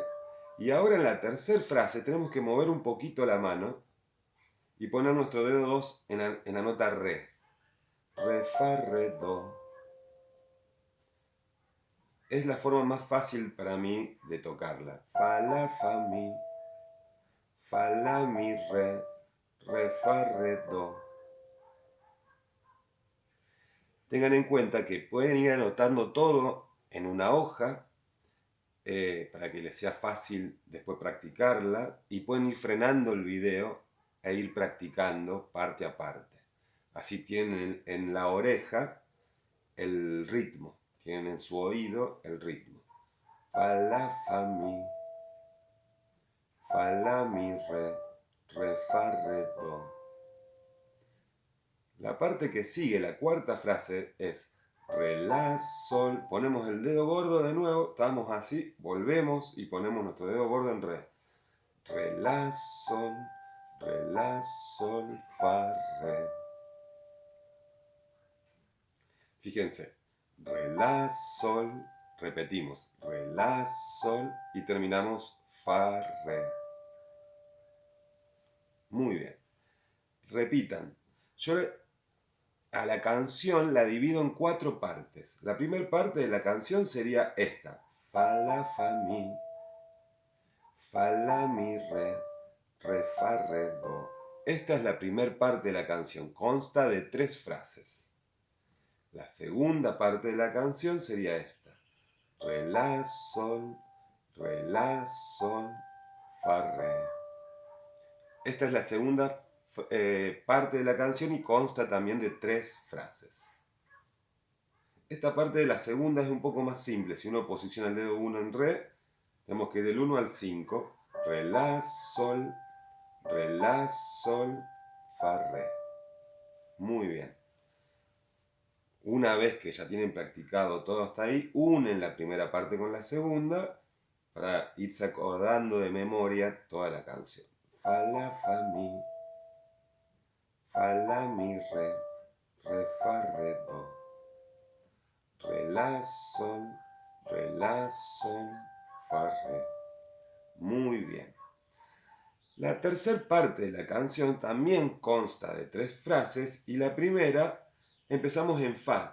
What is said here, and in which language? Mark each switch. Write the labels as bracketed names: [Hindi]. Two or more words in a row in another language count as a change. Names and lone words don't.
[Spanish] Y ahora en la tercera frase tenemos que mover un poquito la mano y poner nuestro dedo 2 en la nota Re. Re, Fa, Re, Do. Es la forma más fácil para mí de tocarla. Fa, La, Fa, Mi. Fa, La, Mi, Re. Re, Fa, Re, Do. Tengan en cuenta que pueden ir anotando todo en una hoja para que les sea fácil después practicarla y pueden ir frenando el video e ir practicando parte a parte. Así tienen en la oreja el ritmo, tienen en su oído el ritmo. Fa, La, Fa, Mi. Fa, La, Mi, Re. Re, Fa, Re, Do. La parte que sigue, la cuarta frase, es Re, La, Sol. Ponemos el dedo gordo de nuevo, estamos así, volvemos y ponemos nuestro dedo gordo en Re. Re, La, Sol, Re, La, Sol, Fa, Re. Fíjense, Re, La, Sol, repetimos, Re, La, Sol y terminamos Fa, Re. Muy bien. Repitan. Yo a la canción la divido en 4 partes. La primera parte de la canción sería esta. Fa, La, Fa, Mi. Fa, La, Mi, Re. Re, Fa, Re, Do. Esta es la primera parte de la canción. Consta de 3 frases. La segunda parte de la canción sería esta. Re, La, Sol. Re, La, Sol. Fa, Re. Esta es la segunda parte de la canción y consta también de 3 frases. Esta parte de la segunda es un poco más simple. Si uno posiciona el dedo 1 en Re, tenemos que ir del 1 al 5. Re, La, Sol, Re, La, Sol, Fa, Re. Muy bien. Una vez que ya tienen practicado todo hasta ahí, unen la primera parte con la segunda para irse acordando de memoria toda la canción. Fa, La, Fa, Mi. Fa, La, Mi, Re. Re, Fa, Re, Do. Re, La, Sol, Re, La, Sol, Fa, Re. Muy bien. La tercera parte de la canción también consta de 3 frases y la primera empezamos en Fa.